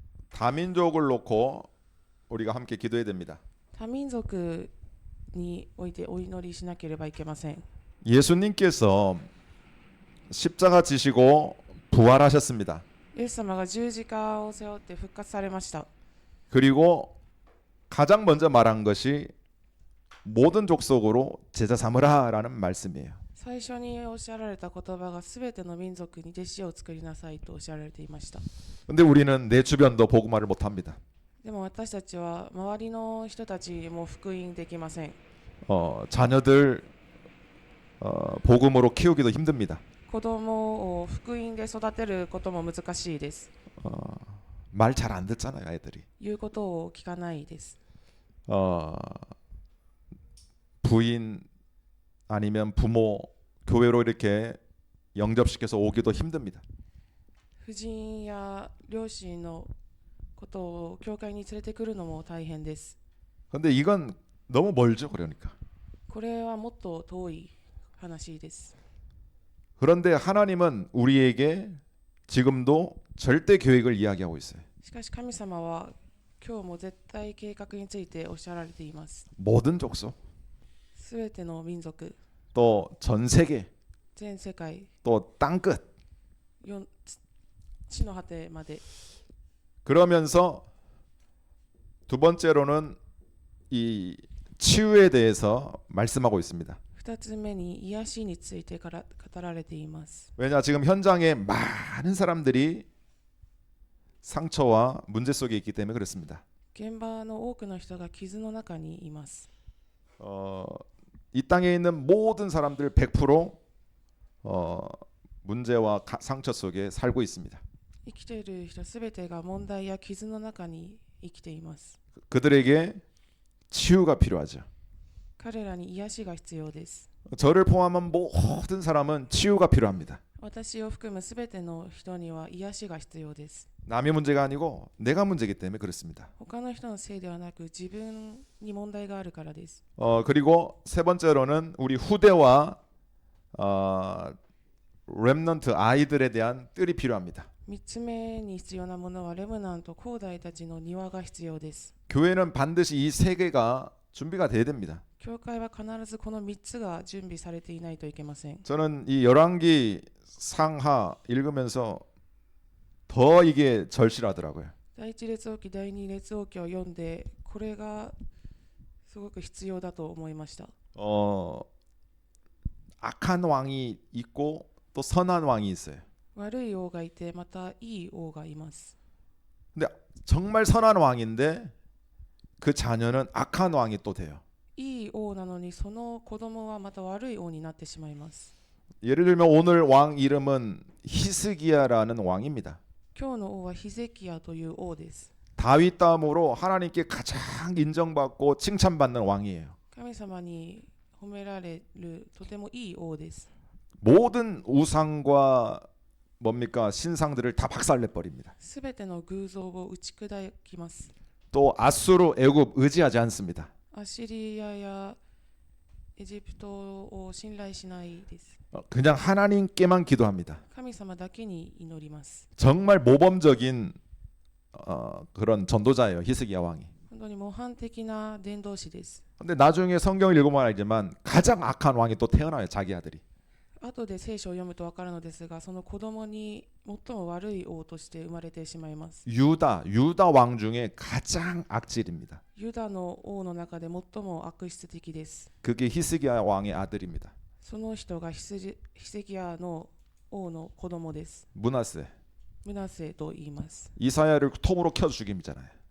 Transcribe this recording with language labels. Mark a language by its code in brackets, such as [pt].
[ko] 다민족을 놓고 우리가 함께 기도해야 됩니다. [ja] 多民族においてお祈りしなければいけません。 [ko] 예수님께서 십자가 지시고 부활하셨습니다. [ja] イエス様が十字架を背負って復活されました。 [ko] 그리고 가장 먼저 말한 것이 모든 족속으로 제자 삼으라라는 말씀이에요. [ja] 最初におっしゃられた言葉がすべての民族に弟子を作りなさいとおっしゃられていました。 [ko] 근데 우리는 내 주변도 복음화를 못 합니다. [ja] でも私たちは周りの人たちも福音できません。 [ko] 자녀들 복음으로 키우기도 힘듭니다. [ja] 子供を福音で育てることも難しいです。 [ko] 말 잘 안 듣잖아요, 애들이. [ja] 言うことを聞かないです。 [ko] 부인 아니면 부모 교회로 이렇게 영접시켜서 오기도 힘듭니다. [ja] 夫人や両親のことを教会に連れてくるのも大変です。 [ko] 근데 이건 너무 멀죠, 그러니까. [ja] これはもっと遠い話です。 [ko] 그런데 하나님은 우리에게 지금도 절대 계획을 이야기하고 있어요. [ja] しかし神様は今日も絶対計画についておっしゃられています。 [ko] 모든 족속, [ja] すべての民族、 [ko] 또 전 세계, [ja] 全世界、 [ko] 또 땅끝. [ja] 地の果てまで。 [ko] 그러면서 두 번째로는 이 치유에 대해서 말씀하고 있습니다. [ja] 2つ目に癒しについてから語られています。 [ko] 왜냐 지금 현장에 많은 사람들이 상처와 문제 속에 있기 때문에 그렇습니다. [ja] 現場の多くの人が傷の中にいます。 [ko] 이 땅에 있는 모든 사람들 100% 문제와 상처 속에 살고 있습니다. [ja] 生きている人すべてが問題や傷の中に生きています。 [ko] 그들에게 치유가 필요하죠. [ja] 彼らに癒しが必要です。 [ko] 저를 포함한 모든 사람은 치유가 필요합니다. [ja] 私を含むすべての人には癒しが必要です。 [ko] 남의 문제가 아니고 내가 문제이기 때문에 그렇습니다. [ja] 他の人のせいではなく自分に問題があるからです。 [ko] 그리고 세 번째로는 우리 후대와 렘넌트 아이들에 대한 뜰이 필요합니다. [ja] 3つ目に必要なものはレムナント後代たちの庭が必要です。 [ko] 교회는 반드시 이 세 개가 준비가 돼야 됩니다. [ja] 教会は必ずこの3つが準備されていないといけません。 [ko] 저는 이 열왕기 상하 읽으면서 더 이게 절실하더라고요. [ja] 第一列王記第二列王記を読んでこれがすごく必要だと思いました。 [ko] 악한 왕이 있고 또 선한 왕이 있어요. [ja] 悪い王がいてまたいい王がいます。 [ko] 근데 정말 선한 왕인데 그 자녀는 악한 왕이 또 돼요. [ja] いい王なのにその子供はまた悪い王になってしまいます。 [ko] 예를 들면 오늘 왕 이름은 히스기야라는 왕입니다. [ja] 今日の王はヒゼキヤという王です。 [ko] 다윗 다음으로 하나님께 가장 인정받고 칭찬받는 왕이에요. [ja] 神様に褒められるとてもいい王です。 [ko] 모든 우상과 뭡니까 신상들을 다 박살내 버립니다. [ja] すべての偶像を打ち砕きます。 [ko] 또 아수르, 애굽 의지하지 않습니다. [ja] アシリアやエジプトを信頼しないです。 [ko] 그냥 하나님께만 기도합니다. [ja] 神様だけに祈ります。 [ko] 정말 모범적인 그런 전도자예요. 히스기야 왕이. [ja] 本当に模範的な伝道師です。 [ko] 근데 나중에 성경을 읽으면 알지만 가장 악한 왕이 또 태어나요. 자기 아들이. [ja] 後で聖書を読むと分かるのですが、その子供に最も悪い王として生まれてしまいます。 [ko] 유다 왕 중에 가장 악질입니다. [ja] ユダの王の中で最も悪質的です。 [ko] 그게 히스기야 왕의 아들입니다. [ja] その人がヒゼキヤの王の子供です。 [ko] 므낫세. [ja] ムナセと言います。 [ko] 이사야를 톱으로 켜 죽임이잖아요.